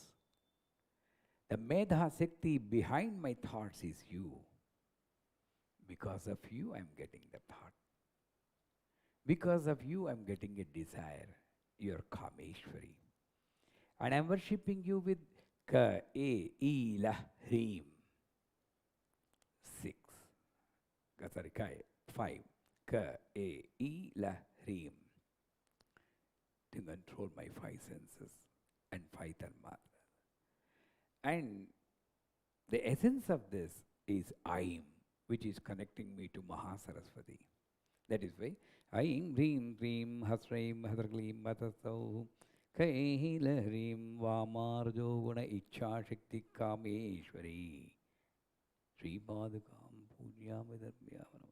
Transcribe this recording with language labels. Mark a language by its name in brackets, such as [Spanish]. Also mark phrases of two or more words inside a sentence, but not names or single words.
[English] The Medha Shakti behind my thoughts is you. Because of you, I'm getting the thought. Because of you, I'm getting a desire. You're Kameshwari. And I'm worshipping you with [Sanskrit] Ka, E, I, La, Hrim. [English] 6. Sorry, Ka, 5. [Sanskrit] Ka, E, I, La, Hrim. [English] To control my 5 senses and 5 tanmatras. And the essence of this is Aim, which is connecting me to Mahasaraswati. That is why Aim, [Sanskrit] Reem, Reem, Hasreem, Hadragleem, Matasau, Kaila, Reem, Vamarjo, Guna, Icha, Shakti, Kameshwari, Sri Padukam, Punya, Vidarbhyavanam.